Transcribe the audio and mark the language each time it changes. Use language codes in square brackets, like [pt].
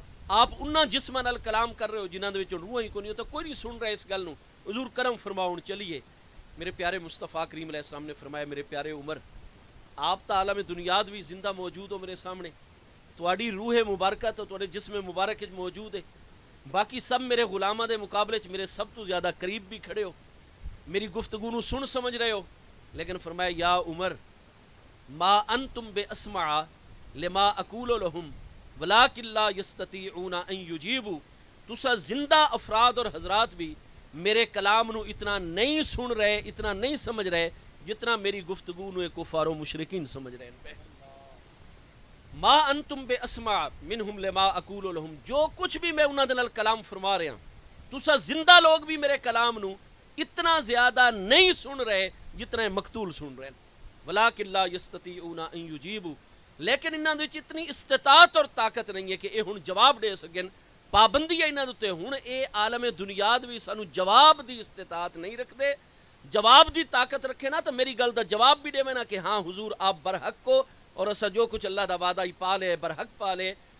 [pa] آپ انہاں جسماں نال کلام کر رہے ہو جنہاں دے وچ روحاں ہی کوئی نہیں، تو کوئی نہیں سن رہا اس گل نو. حضور کرم فرماؤ چلیے. میرے پیارے مصطفیٰ کریم علیہ السلام نے فرمایا میرے پیارے عمر آپ تا عالم دنیاد بھی زندہ موجود ہو میرے سامنے، تواڈی روح مبارکہ تو تواڈے جسم مبارک وچ موجود ہے، باقی سب میرے غلاماں دے مقابلے چ میرے سب تو زیادہ قریب بھی کھڑے ہو، میری گفتگو نو سن سمجھ رہے ہو. لیکن فرمایا [ar] یا عمر ما انتم بے اسمع لما اقول لهم ولکن لا یستطیعون ان یجیبوا. [pa] تسا زندہ افراد اور حضرات بھی میرے کلام نو اتنا نہیں سن رہے، اتنا نہیں سمجھ رہے جتنا میری گفتگو نو کفار و مشرکین سمجھ رہے ہیں. [ar] ما انتم بے اسمع منہم لما اقول لهم، [pa] جو کچھ بھی میں انہاں دے نال کلام فرما رہا تسا زندہ لوگ بھی میرے کلام نو اتنا زیادہ نہیں سن رہے جتنا مقتول سن رہے ہیں. [ar] ولکن لا یستطیعون ان یجیبوا، [pa] لیکن انہاں دے وچ اتنی استطاعت اور طاقت نہیں ہے کہ اے ہن جواب دے سکن. پابندی ہے انہاں دے ہن اے عالم دنیا بھی سانو جواب دی استطاعت نہیں رکھدے. جواب دی طاقت رکھے نا تو میری گل دا جواب بھی دے نا کہ ہاں حضور آپ برحق کو اور اسا جو کچھ اللہ دا وعدہ ہی پا لے برحق پا لے.